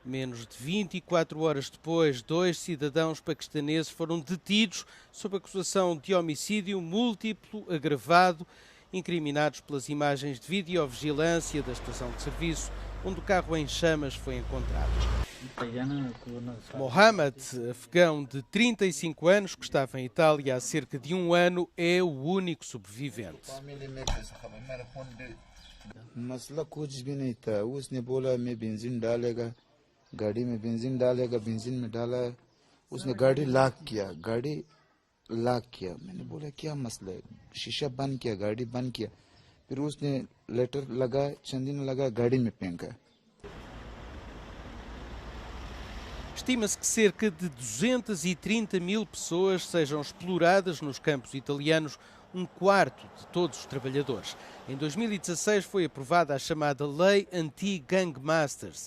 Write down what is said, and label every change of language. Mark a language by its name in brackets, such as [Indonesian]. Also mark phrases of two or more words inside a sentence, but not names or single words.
[Portuguese] Menos de 24 horas depois, 2 cidadãos paquistaneses foram detidos sob acusação de homicídio múltiplo agravado, incriminados pelas imagens de videovigilância da estação de serviço, onde o carro em chamas foi encontrado. Mohamed, afegão de 35 anos, que estava em Itália há cerca de um ano, é o único sobrevivente. [Urdu] گاڑی میں بینزین ڈالے گا، بینزین میں ڈالا، اس نے گاڑی لاک کیا. میں نے بولا کیا مسئلہ ہے، شیشہ بند کیا، گاڑی بند کیا، پھر اس نے لیٹر لگا، چندی نے لگا، گاڑی میں پھینکا. [Portuguese] Estima-se que cerca de 230 mil pessoas sejam exploradas nos campos italianos, um quarto de todos os trabalhadores. Em 2016 foi aprovada a chamada Lei Anti-Gangmasters.